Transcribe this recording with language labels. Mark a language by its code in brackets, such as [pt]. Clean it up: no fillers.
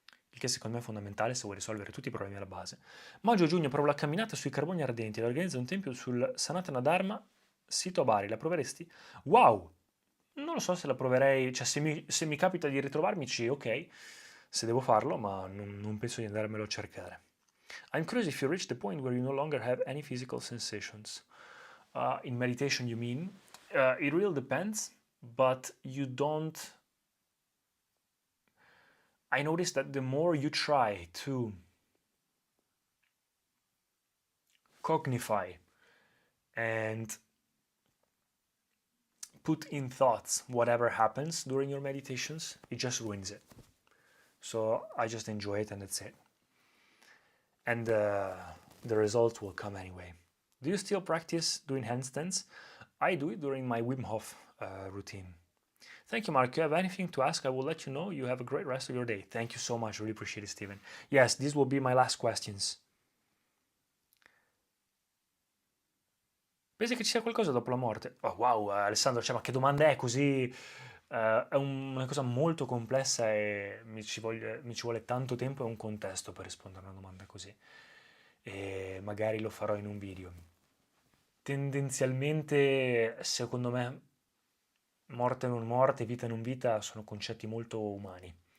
[it] Il che secondo me è fondamentale se vuoi risolvere tutti i problemi alla base. Maggio-giugno provo la camminata sui carboni ardenti e organizzo un tempio sul Sanatana Dharma, sito a Bari. La proveresti? Wow! Non lo so se la proverei, cioè se mi capita di ritrovarmici, ok, se devo farlo, ma non penso di andarmelo a cercare. [en] I'm curious if you reach the point where you no longer have any physical sensations. In meditation, you mean? It really depends, but you don't. I noticed that the more you try to cognify and put in thoughts whatever happens during your meditations, it just ruins it. So I just enjoy it and that's it. And the results will come anyway. Do you still practice doing handstands? I do it during my Wim Hof routine. Thank you, Mark. If you have anything to ask, I will let you know. You have a great rest of your day. Thank you so much. Really appreciate it, Steven. Yes, these will be my last questions. [it] Pensi che ci sia qualcosa dopo la morte? Oh, wow, Alessandro, cioè, ma che domanda è così? È una cosa molto complessa e mi ci vuole tanto tempo e un contesto per rispondere a una domanda così. E magari lo farò in un video. Tendenzialmente, secondo me, morte non morte, vita non vita sono concetti molto umani.